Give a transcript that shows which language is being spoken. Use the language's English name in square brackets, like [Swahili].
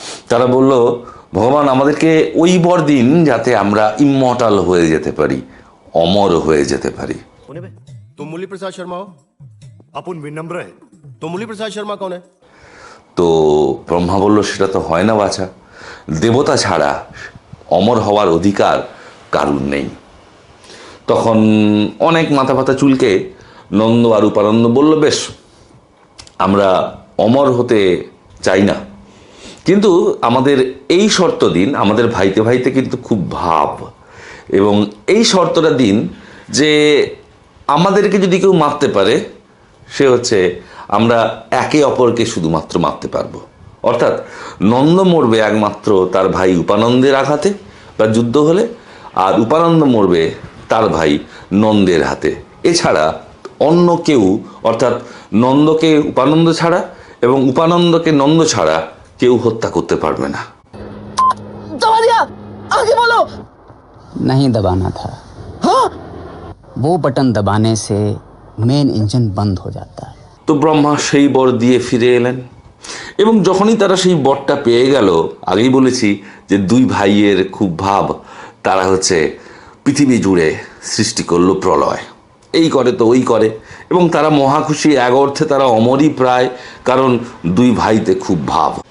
[Bangla] তারা বলল, ভগবান আমাদেরকে ওই বর দিন যাতে আমরা ইমমর্টাল হয়ে যেতে পারি, অমর হয়ে যেতে পারি। [Hindi] तुम मुरली प्रसाद शर्मा हो? अपन विनम्र है। तो मुरली प्रसाद शर्मा कौन है? [Bangla] তো ব্রহ্মা বলল, সেটা তো হয় না বাছা, দেবতা ছাড়া অমর হওয়ার অধিকার কারুর নেই। তখন অনেক মাথা ব্যথা চুলকে নন্দ আর উপানন্দ বলল, বেশ, আমরা অমর হতে চাই না, কিন্তু আমাদের এই শর্ত দিন। আমাদের ভাইতে ভাইতে কিন্তু খুব ভাব, এবং এই শর্তটা দিন যে আমাদেরকে যদি কেউ মারতে পারে, সে হচ্ছে আমরা একে অপরকে শুধুমাত্র মারতে পারবো। অর্থাৎ নন্দ মরবে একমাত্র তার ভাই উপানন্দের আঘাতে বা যুদ্ধ হলে, আর উপানন্দ মরবে তার ভাই নন্দের হাতে। এছাড়া অন্য কেউ, অর্থাৎ নন্দকে উপানন্দ ছাড়া এবং উপানন্দকে নন্দ ছাড়া কেউ হত্যা করতে পারবে না। [Hindi] दबा दिया, आगे बोलो। नहीं दबाना था। हाँ? वो बटन दबाने से मेन इंजन बंद हो जाता है। [Bangla] তো ব্রহ্মা সেই বর দিয়ে ফিরে এলেন, এবং যখনই তারা সেই বরটা পেয়ে গেল, আগেই বলেছি যে দুই ভাইয়ের খুব ভাব, তারা হচ্ছে পৃথিবী জুড়ে সৃষ্টি করলো প্রলয়। এই করে তো ওই করে, এবং তারা মহাখুশি, এক অর্থে তারা অমরই প্রায়, কারণ দুই ভাইতে খুব ভাব।